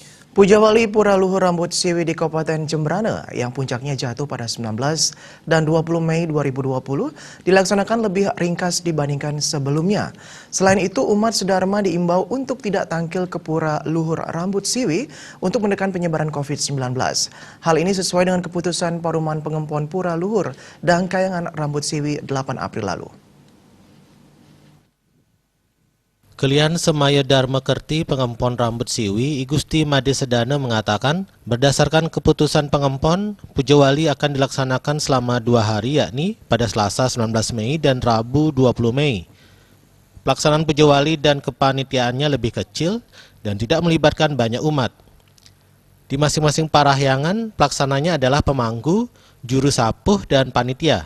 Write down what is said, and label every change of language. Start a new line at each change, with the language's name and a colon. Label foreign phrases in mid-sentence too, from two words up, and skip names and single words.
Indonesian: Pujawali Pura Luhur Rambut Siwi di Kabupaten Jembrana yang puncaknya jatuh pada 19 dan 20 Mei 2020 dilaksanakan lebih ringkas dibandingkan sebelumnya. Selain itu, umat sedharma diimbau untuk tidak tampil ke Pura Luhur Rambut Siwi untuk menekan penyebaran COVID-19. Hal ini sesuai dengan keputusan Paruman Pengempon Pura Luhur dan Kayangan Rambut Siwi 8 April lalu. Kelian Semaya Dharma Kerti Pengempon Rambut Siwi, I Gusti Made Sedana mengatakan, berdasarkan keputusan pengempon, Pujawali akan dilaksanakan selama 2 hari, yakni pada Selasa 19 Mei dan Rabu 20 Mei. Pelaksanaan Pujawali dan kepanitiaannya lebih kecil dan tidak melibatkan banyak umat. Di masing-masing parahyangan, pelaksananya adalah pemangku, juru sapuh, dan panitia.